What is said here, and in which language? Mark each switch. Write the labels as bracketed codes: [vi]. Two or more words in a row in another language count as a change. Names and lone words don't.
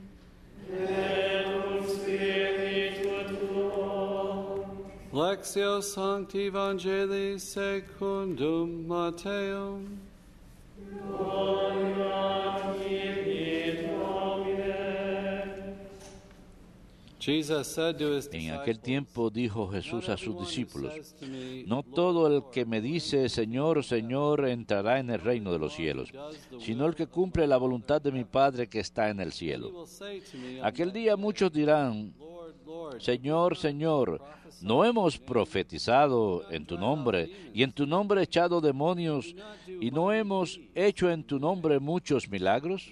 [la] et cum spiritu tuo. Lectio Sancti Evangelii secundum Matteum. Gloria tibi, Domine. [es] En aquel tiempo dijo Jesús a sus discípulos: no todo el que me dice Señor, Señor, entrará en el reino de los cielos, sino el que cumple la voluntad de mi Padre que está en el cielo. Aquel día muchos dirán: Señor, Señor, ¿no hemos profetizado en tu nombre, y en tu nombre echado demonios, y no hemos hecho en tu nombre muchos milagros?